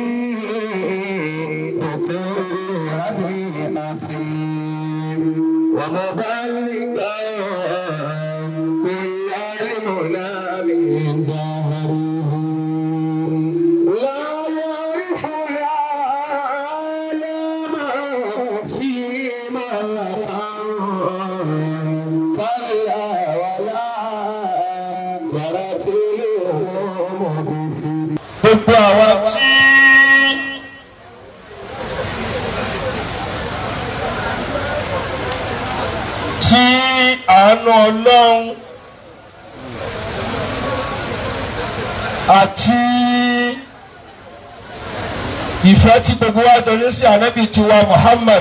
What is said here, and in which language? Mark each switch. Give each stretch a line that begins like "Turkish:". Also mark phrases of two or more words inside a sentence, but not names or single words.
Arabic: بكل ربيعة ومبلغا كل المنى من دهره لا يعرف العالم فيما كلا ولا جرت الأمم بفيه
Yoruba: gbogbo àwọn tí àánú Ọlọ́run àti ìfẹ́ tí gbogbo wa jọ ní sí ànábì tiwa Muhammad